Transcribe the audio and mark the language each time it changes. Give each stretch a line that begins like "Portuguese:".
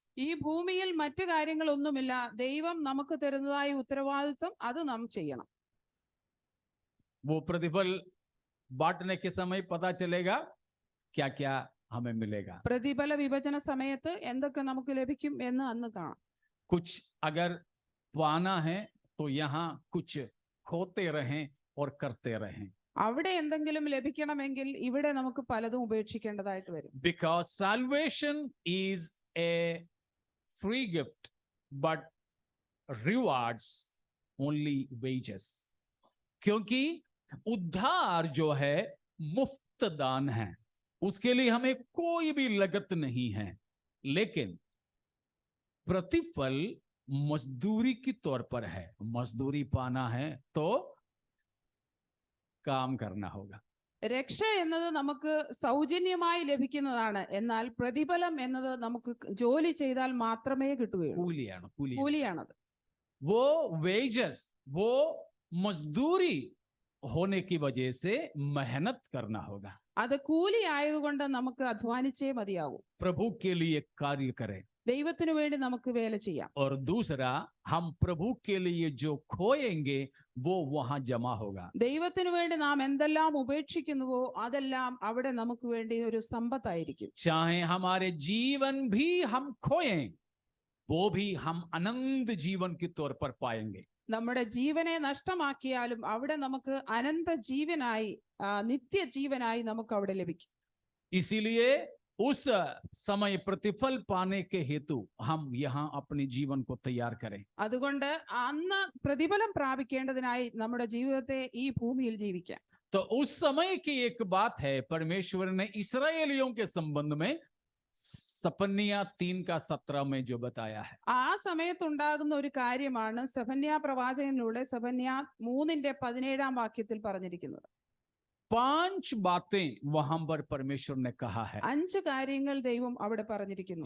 Malayalam: ഈ ഭൂമിയിൽ മറ്റു കാര്യങ്ങളൊന്നുമില്ല, ദൈവം നമുക്ക് തരുന്നതായ ഉത്തരവാദിത്വം അത് നാം ചെയ്യണം.
Hindi: वो प्रतिफल बांटने के समय पता चलेगा क्या क्या हमें मिलेगा।
Malayalam: പ്രതിഫല വിഭജന സമയത്ത് എന്തൊക്കെ നമുക്ക് ലഭിക്കും എന്ന് അന്ന് കാണാം.
Hindi: कुछ अगर पाना है तो यहाँ कुछ खोते रहें और करते रहें।
Malayalam: അവിടെ എന്തെങ്കിലും ലഭിക്കണമെങ്കിൽ ഇവിടെ നമുക്ക് പലതും ഉപേക്ഷിക്കേണ്ടതായിട്ട് വരും.
English: Because salvation is a free gift, but rewards only wages.
Hindi: क्योंकि उद्धार जो है मुफ्त दान है, उसके लिए हमें कोई भी लागत नहीं है, लेकिन प्रतिफल मजदूरी के तौर पर है। मजदूरी पाना है तो काम करना होगा।
Malayalam: രക്ഷ എന്നത് നമുക്ക് സൗജന്യമായി ലഭിക്കുന്നതാണ്, എന്നാൽ പ്രതിഫലം എന്നത് നമുക്ക് ജോലി ചെയ്താൽ മാത്രമേ കിട്ടുകയുള്ളൂ. കൂലിയാണത്.
Hindi: वो वेजेस, वो मजदूरी होने की वजह से मेहनत करना होगा।
Malayalam: അത് കൂലി ആയതുകൊണ്ട് നമുക്ക് അധ്വാനിച്ചേ മതിയാകൂ.
Hindi: प्रभु के लिए कार्य करें.
Malayalam: ദൈവത്തിനു വേണ്ടി നമുക്ക് വേല ചെയ്യാം.
Hindi: और दूसरा, हम प्रभु के लिए जो खोएंगे वो वहां जमा होगा.
Malayalam: ദൈവത്തിനു വേണ്ടി നാം എന്തെല്ലാം ഉപേക്ഷിക്കുന്നുവോ അതെല്ലാം അവിടെ നമുക്ക് വേണ്ടി ഒരു സമ്പത്തായിരിക്കും.
Hindi: चाहे हमारे जीवन भी हम खोएं, वो भी हम अनंत जीवन के तौर पर पाएंगे.
Malayalam: നമ്മുടെ ജീവനെ നഷ്ടമാക്കിയാലും അവിടെ നമുക്ക് അനന്ത ജീവനായി നിത്യജീവനായി നമുക്ക് അവിടെ ലഭിക്കും.
Hindi: इसीलिए उस समय प्रतिफल पाने के हेतु हम यहाँ अपने जीवन को तैयार करें.
Malayalam: അതുകൊണ്ട് അന്ന് പ്രതിഫലം പ്രാപിക്കേണ്ടതിനായി നമ്മുടെ ജീവിതത്തെ ഈ ഭൂമിയിൽ ജീവിക്കാം.
Hindi: तो उस समय की एक बात है, परमेश्वर ने इस्राएलियों के संबंध में सपन्या 3:17 में जो बताया है.
Malayalam: ആ സമയത്തുണ്ടാകുന്ന ഒരു കാര്യമാണ് സെഫന്യാ പ്രവാചകനിലൂടെ സെഫന്യാ 3:17 വാക്യത്തിൽ പറഞ്ഞിരിക്കുന്നത്.
Hindi: 5 बातें वहां पर परमेश्वर ने कहा है.
Malayalam: 5 കാര്യങ്ങൾ ദൈവം അവിടെ പറഞ്ഞിരിക്കുന്നു.